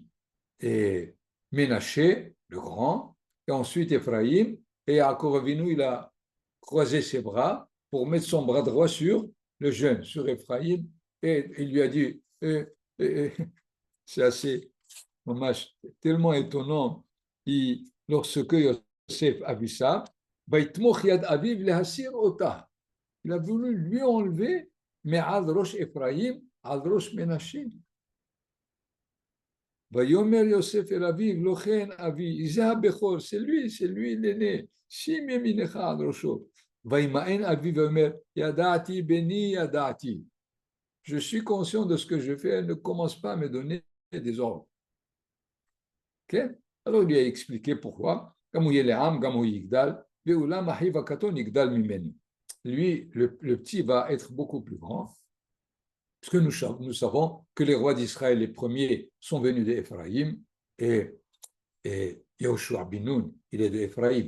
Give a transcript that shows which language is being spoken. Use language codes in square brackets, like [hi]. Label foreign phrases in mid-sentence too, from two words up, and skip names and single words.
[fr] Ménaché, le grand, et ensuite Ephraïm, et Yaakov Avinu, il a croisé ses bras pour mettre son bras droit sur le jeune, sur Ephraïm, et il lui a dit, c'est assez tellement étonnant, lorsque Yosef a vu ça, il a voulu lui enlever, mais [he] על ראש אפרים, על ראש מנשה. ויאמר יוסף אל אביו, לא כן אבי, [fr] c'est lui l'aîné. [he] שים ימינך על ראשו. וימאן אביו ויאמר, ידעתי בני ידעתי. [fr] Je suis conscient de ce que je fais, elle ne commence pas à me donner des ordres. Okay? Alors il lui a expliqué pourquoi. Lui, le petit va être beaucoup plus grand, parce que nous savons que les rois d'Israël, les premiers, sont venus d'Ephraïm, et Yehoshua bin Nun, il est d'Ephraïm.